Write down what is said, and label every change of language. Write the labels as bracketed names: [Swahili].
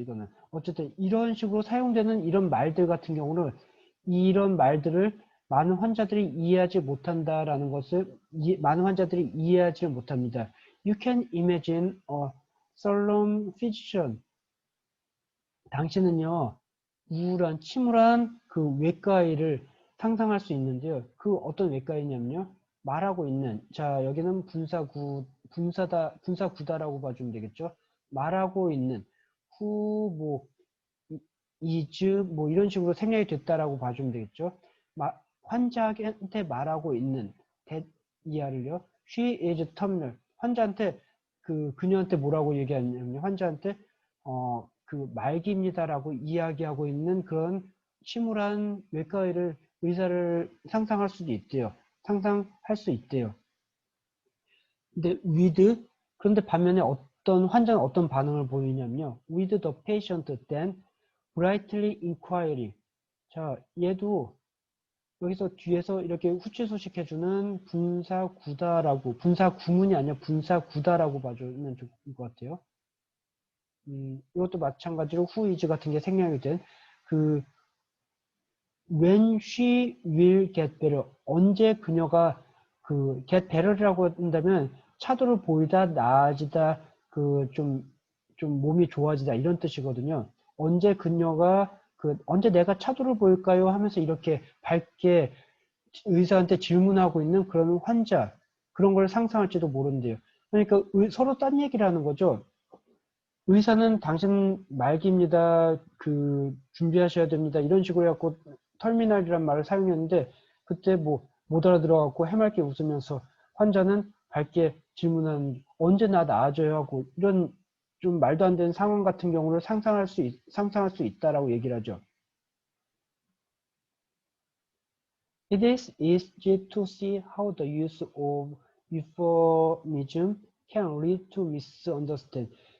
[Korean] 이거는 어쨌든 이런 식으로 사용되는 이런 말들 같은 경우는 이런 말들을 많은 환자들이 이해하지 못한다라는 것을 많은 환자들이 이해하지 못합니다. [English] You can imagine a solemn physician. [Korean] 당신은요 우울한 침울한 그 외과의를 상상할 수 있는데요. 그 어떤 외과의냐면요 말하고 있는, 자 여기는 분사구다라고 봐주면 되겠죠. 말하고 있는 [English] who is [Korean] 뭐 이런 식으로 생략이 됐다라고 봐주면 되겠죠. 환자한테 말하고 있는 [English] that [Korean] 이하를요. [English] She is terminal. [Korean] 환자한테 그녀한테 뭐라고 얘기하냐면 환자한테 그 말기입니다라고 이야기하고 있는 그런 침울한 외과의를 의사를 상상할 수도 있대요. 상상할 수 있대요. 근데 그런데 반면에 어떤 환자는 어떤 반응을 보이냐면요. [English] With the patient then brightly inquiry. [Korean] 자, 얘도 여기서 뒤에서 이렇게 후치소식해주는 분사구다라고, 분사구문이 아니라 분사구다라고 봐주면 좋을 것 같아요. 이것도 마찬가지로 [English] who is [Korean] 같은 게 생략이 된 [English] when she will get better. [Korean] 언제 그녀가 그 [English] get better [Korean] 라고 한다면 차도를 보이다, 나아지다, 그 좀 몸이 좋아지다 이런 뜻이거든요. 언제 그녀가 언제 내가 차도를 보일까요? 하면서 이렇게 밝게 의사한테 질문하고 있는 그런 환자, 그런 걸 상상할지도 모른대요. 그러니까 서로 딴 얘기를 하는 거죠. 의사는 당신 말기입니다. 준비하셔야 됩니다. 이런 식으로 해갖고 터미널이란 말을 사용했는데 그때 뭐 못 알아들어갖고 해맑게 웃으면서 환자는 밝게 질문하는 언제 나 나아져야 하고 이런 좀 말도 안 되는 상황 같은 경우를 상상할 수 있다라고 얘기를 하죠. [English] It is easy to see how the use of euphemism can lead to misunderstanding.